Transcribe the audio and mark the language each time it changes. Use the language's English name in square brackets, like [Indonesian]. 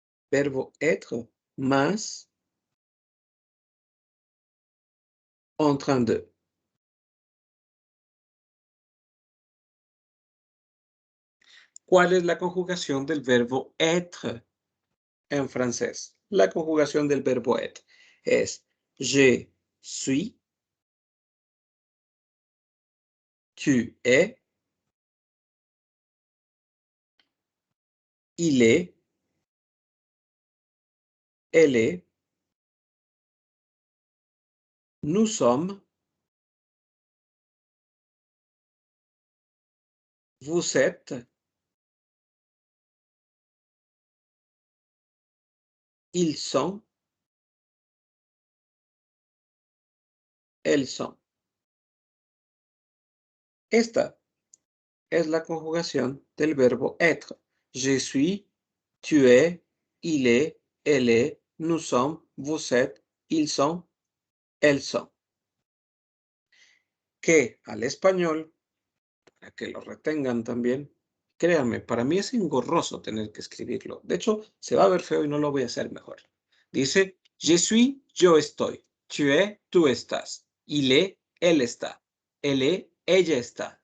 [Spanish] Verbo être más [French] en train de. [Spanish] ¿Cuál es la conjugación del verbo être en francés? La conjugación del verbo être es [French] je suis, tu es, il est, elle est, nous sommes, vous êtes, ils sont, elles sont. [Spanish] Esta es la conjugación del verbo être. [French] Je suis, tu es, il est, elle est, nous sommes, vous êtes, ils sont, elles sont. [Spanish] Que al español, para que lo retengan también, créanme, para mí es engorroso tener que escribirlo. De hecho, se va a ver feo y no lo voy a hacer mejor. Dice, [French] je suis, [Spanish] yo estoy. [French] Tu es, [Spanish] tú estás. [French] Il est, [Spanish] él está. [French] Elle est, [Spanish] ella está.